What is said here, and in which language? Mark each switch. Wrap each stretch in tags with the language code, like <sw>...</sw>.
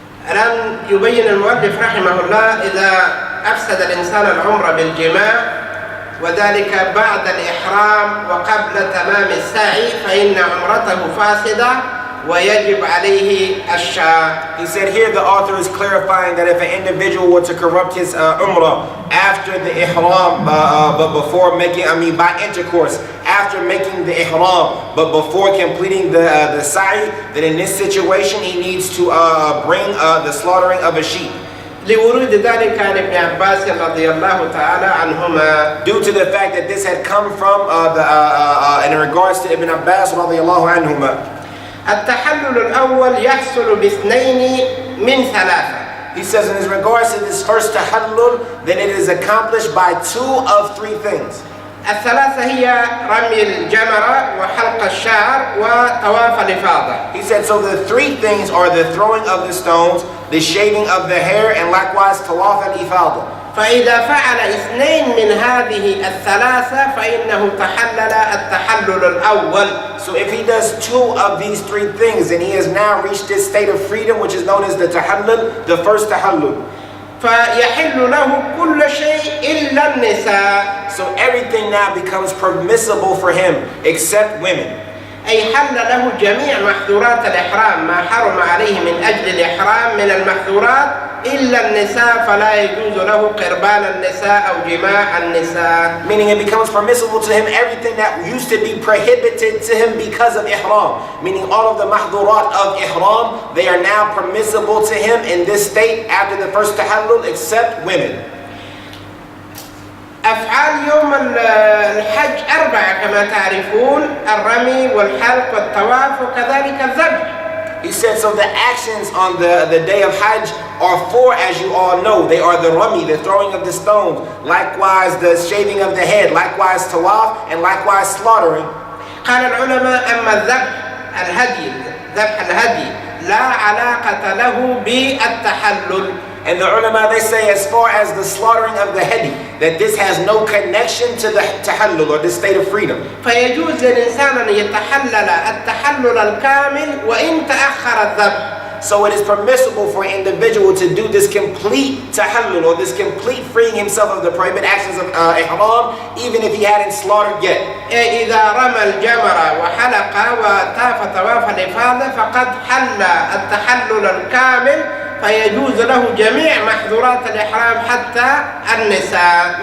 <ar>الآن يبين المؤلف رحمه الله إذا أفسد الإنسان العمرة بالجماع وذلك بعد الإحرام وقبل تمام السعي فإن عمرته فاسدة ويجب عليه الشاء.</ar> <en>He said here the author is clarifying that if an individual were to corrupt his umrah after the ihram, but before making, by intercourse, after making the ihram, but before completing the sa'i, then in this situation he needs to bring the slaughtering of a sheep.</en> <ar>لورود ذلك عن ابن عباس رضي الله تعالى عنهما.</ar> <en>Due to the fact that this had come from in regards to Ibn Abbas</en> <ar>رضي الله عنهما. التحلل الأول يحصل باثنين من ثلاثة.</ar> <en>He says in his regards to this first tahallul, then it is accomplished by 2 of 3 things.</en> <ar>الثلاثة هي رمي الجمرة وحلق الشعر وطواف الإفاضة.</ar> <en>He said, so the 3 things are the throwing of the stones, the shaving of the hair, and likewise tawaf al-ifada.</en> <ar>فإذا فعل 2 من هذه الثلاثة فإنه تحلل التحلل الأول.</ar> <en>So if he does 2 of these 3 things, then he has now reached this state of freedom, which is known as the tahallul, the first tahallul.</en> <ar>فيحل له كل شيء إلا النساء.</ar> <en>So everything now becomes permissible for him except women.</en> <ar>أي حل له جميع محظورات الإحرام ما حرم عليه من أجل الإحرام من المحظورات إلا النساء فلا يجوز له قربان النساء أو جماع النساء.</ar> <en>Meaning it becomes permissible to him everything that used to be prohibited to him because of ihram. Meaning all of the mahdurat of ihram, they are now permissible to him in this state after the first tahallul except women.</en> <ar>أفعال يوم الحج 4 كما تعرفون الرمي والحلق والطواف وكذلك الذبح.</ar> <en>He said, so the actions on the day of Hajj are 4 as you all know. They are the rami, the throwing of the stones, likewise the shaving of the head, likewise tawaf, and likewise slaughtering.</en> <ar>قال العلماء أما الذبح الهدي ذبح الهدي لا علاقة له بالتحلل.</ar> <en>And the ulama, they say as far as the slaughtering of the hadi, that this has no connection to the tahallul or this state of freedom.</en> <ar>فيجوز للإنسان أن يتحلل التحلل الكامل وإن تأخر الذبح.</ar> <en>So it is permissible for an individual to do this complete tahallul or this complete freeing himself of the prohibited actions of ihram, even if he hadn't slaughtered yet.</en> <ar>إذا رمى الجمرة وحلق وطاف طواف الإفاضة فقد حل التحلل الكامل فيجوز له جميع محظورات الإحرام حتى النساء.</ar>